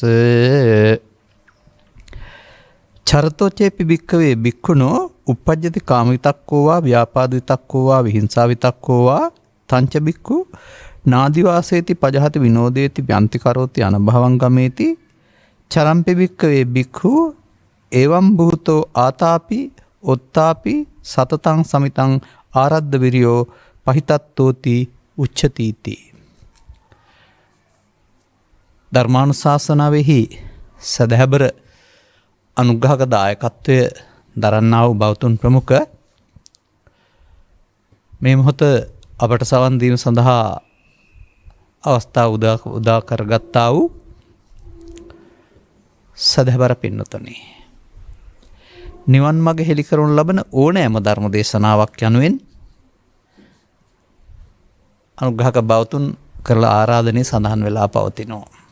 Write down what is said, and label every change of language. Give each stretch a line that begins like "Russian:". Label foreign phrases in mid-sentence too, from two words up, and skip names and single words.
Pali: චරතෝචේපි භික්ඛවේ භික්ඛුනෝ uppajjati කාම විතක්කෝ වා ව්‍යාපාද විතක්කෝ වා විහිංසා විතක්කෝ වා තංච භික්ඛු නාදිවාසේති පජහති විනෝදේති යන්ති කරෝති අනභවං ගමේති චරම්පි භික්ඛවේ භික්ඛු එවං භූතෝ ආතාපි ඔත්තාපි සතතං සමිතං ආරද්ධ විරියෝ පහිතත්තෝති උච්චතීති.
Sinhala: ධර්මානුශාසනාවෙහි සදහැබර අනුග්‍රහක දායකත්වය දරන්නා වූ බෞතුන් ප්‍රමුඛ මේ මොහොත අපට සවන් දීම සඳහා අවස්ථාව උදා කරගත්තා වූ සදහැබර පින්නතුනි, නිවන් මඟ හෙළි කරනු ලබන ඕනෑම ධර්ම දේශනාවක් යනුවෙන් අනුග්‍රහක බෞතුන් කරලා ආරාධනය සඳහන් වෙලා පවතිනවා.